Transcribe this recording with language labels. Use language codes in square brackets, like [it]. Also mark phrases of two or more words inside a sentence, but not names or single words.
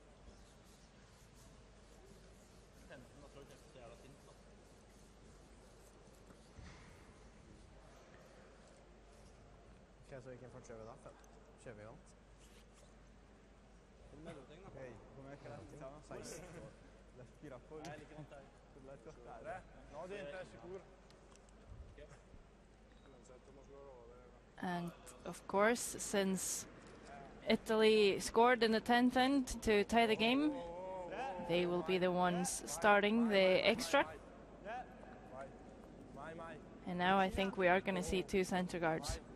[no] 15, da tror jeg ikke så jævla fint da. Ok, så hvilken fart kjører vi da? Kjører vi vant? Mellomting da. Hei, kom jeg ikke rett? 16. Det er 4 på. Jeg er like vant der. [sv] No, det är inte så [en] And of course, since Italy scored in the 10th end to tie the game, they will be the ones starting the extra. And now I think we are going to see 2 center guards.